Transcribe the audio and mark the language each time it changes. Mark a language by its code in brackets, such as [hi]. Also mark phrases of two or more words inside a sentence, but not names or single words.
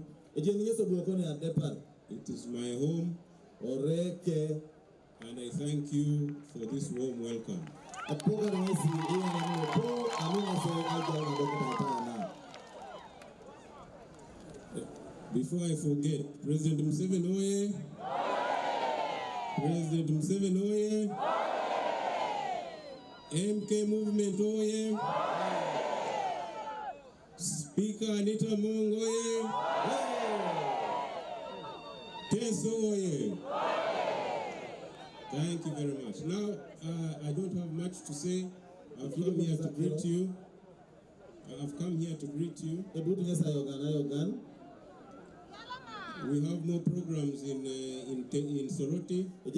[en] It is my home, and I thank you for this warm welcome. Before I forget, President Museveni oye! President Museveni oye! MK movement oye! Speaker Anita Mung oye! Teso oye! Thank you very much. Now, I don't have much to say. I've come here to greet you. We have more programs in Soroti.